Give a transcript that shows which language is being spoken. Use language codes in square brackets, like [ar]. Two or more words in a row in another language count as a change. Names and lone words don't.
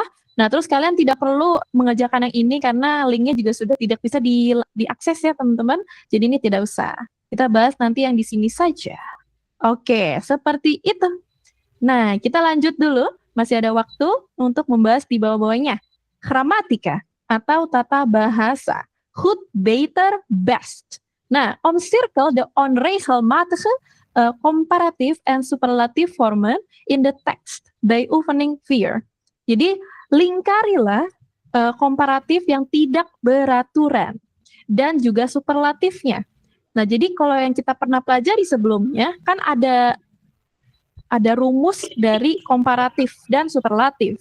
[id] Nah, terus kalian tidak perlu mengerjakan yang ini karena linknya juga sudah tidak bisa diakses ya, teman-teman. Jadi ini tidak usah. Kita bahas nanti yang di sini saja. Oke, seperti itu. Nah, kita lanjut dulu. Masih ada waktu untuk membahas di bawah-bawahnya. Gramatika atau tata bahasa. [nl] Goed, beter, best. Nah, omcirkel de onregelmatige comparative en superlatief vormen [en] in the text [nl] by oefening 4. [id] Jadi, lingkarilah komparatif yang tidak beraturan dan juga superlatifnya. Nah, jadi kalau yang kita pernah pelajari sebelumnya, kan ada rumus dari komparatif dan superlatif.